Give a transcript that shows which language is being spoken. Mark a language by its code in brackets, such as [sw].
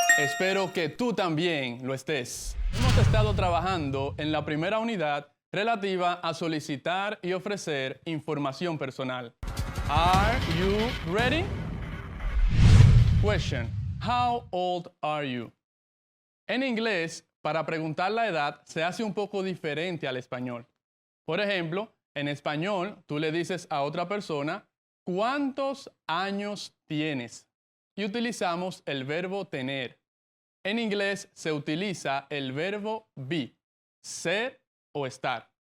[es] Espero que tú también lo estés. Hemos estado trabajando en la primera unidad relativa a solicitar y ofrecer información personal. [en] Are you ready? Question: How old are you? [es] En inglés, para preguntar la edad se hace un poco diferente al español. Por ejemplo, en español tú le dices a otra persona ¿cuántos años tienes? Y utilizamos el verbo tener. En inglés se utiliza el verbo be, ser o estar.